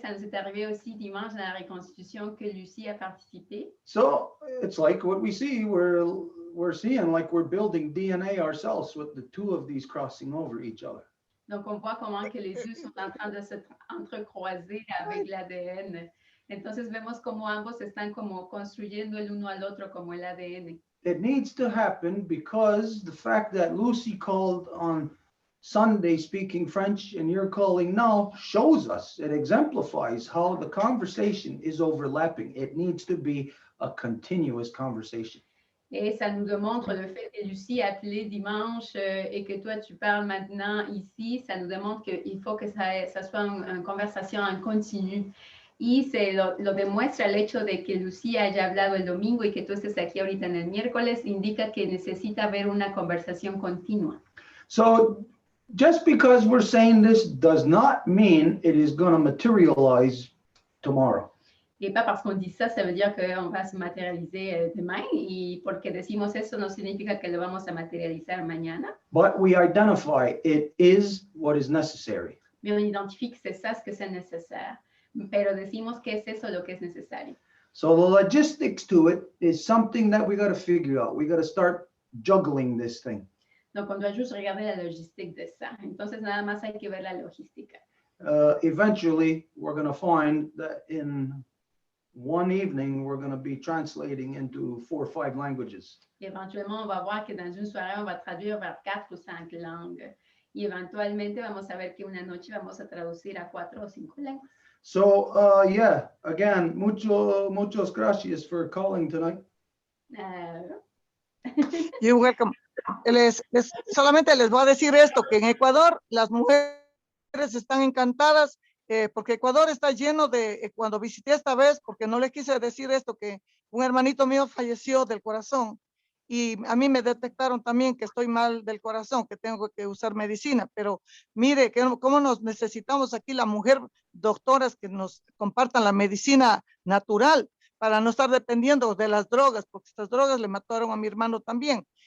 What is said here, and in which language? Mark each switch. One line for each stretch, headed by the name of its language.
French: Ça nous est arrivé aussi dimanche dans la reconstitution que Lucie a participé.
English: So it's like what we see, we're seeing like we're building DNA ourselves with the two of these crossing over each other.
French: Donc on voit comment que les deux sont en train de se entrecroiser avec l'ADN.
Spanish: Entonces vemos como ambos están como construyendo el uno al otro como el ADN.
English: It needs to happen because the fact that Lucy called on Sunday speaking French and you're calling now shows us, it exemplifies how the conversation is overlapping. It needs to be a continuous conversation.
French: Et ça nous démontre le fait que Lucie a appelé dimanche et que toi tu parles maintenant ici, ça nous démontre qu'il faut que ça soit une conversation en continu.
Spanish: Y se lo demuestra el hecho de que Lucía haya hablado el domingo y que tú estés aquí ahorita en el miércoles, indica que necesita haber una conversación continua.
English: So just because we're saying this does not mean it is going to materialize tomorrow.
French: Et pas parce qu'on dit ça, ça veut dire qu'on va se matérialiser demain.
Spanish: Y porque decimos eso no significa que lo vamos a materializar mañana.
English: But we identify it is what is necessary.
French: Mais on identifie que c'est ça ce que c'est nécessaire.
Spanish: Pero decimos que es eso lo que es necesario.
English: So the logistics to it is something that we got to figure out. We got to start juggling this thing.
French: Donc on doit juste regarder la logistique de ça.
Spanish: Entonces nada más hay que ver la logística.
English: Eventually, we're going to find that in one evening, we're going to be translating into 4 or 5 languages.
French: Et éventuellement, on va voir que dans une soirée, on va traduire vers 4 ou 5 langues.
Spanish: Y eventualmente vamos a ver que una noche vamos a traducir a 4 o 5 lenguas.
English: So, yeah, again,
Spanish: muchas gracias
English: for calling tonight. You're welcome.
Spanish: Solamente les voy a decir esto, que en Ecuador las mujeres están encantadas porque Ecuador está lleno de, cuando visité esta vez, porque no les quise decir esto, que un hermanito mío falleció del corazón y a mí me detectaron también que estoy mal del corazón, que tengo que usar medicina, pero mire cómo nos necesitamos aquí la mujer, doctoras que nos compartan la medicina natural para no estar dependiendo de las drogas, porque estas drogas le mataron a mi hermano también.